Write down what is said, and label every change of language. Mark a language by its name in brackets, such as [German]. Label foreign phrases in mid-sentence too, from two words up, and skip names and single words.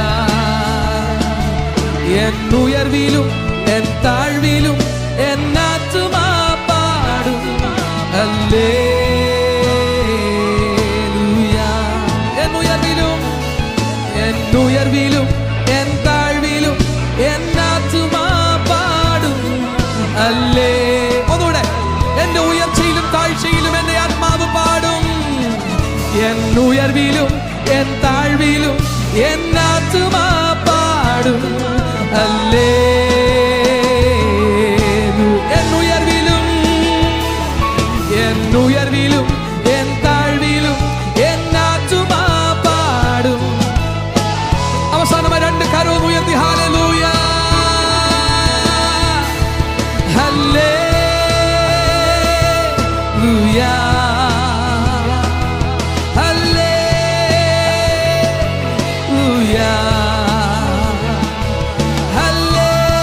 [Tamil] என் உயர்விலும் என் தாழ்விலும் என் ஆத்துமா பாடும் அல்லேலூயா. என் உயர்விலும் என் தாழ்விலும் என் ஆத்துமா பாடும் அல்லே. [Malayalam] ഒന്നുകൂടെ എന്റെ ഉയർച്ചയിലും താഴ്ചയിലും എന്റെ ആത്മാവ് പാടും. [Tamil] என் உயர்விலும் என் தாழ்விலும் என் ஆத்மா பாடும் அல்லேலூயா. என் உயர்விலும் என் தாழ்விலும் என் ஆத்துமா பாடும். [Malayalam] അവസാനമായി രണ്ട് കരവും ഉയർത്തി ഹല്ലേലൂയ ഹല്ലേലൂയ ഹല്ലേലൂയ ഹല്ലേലൂയ.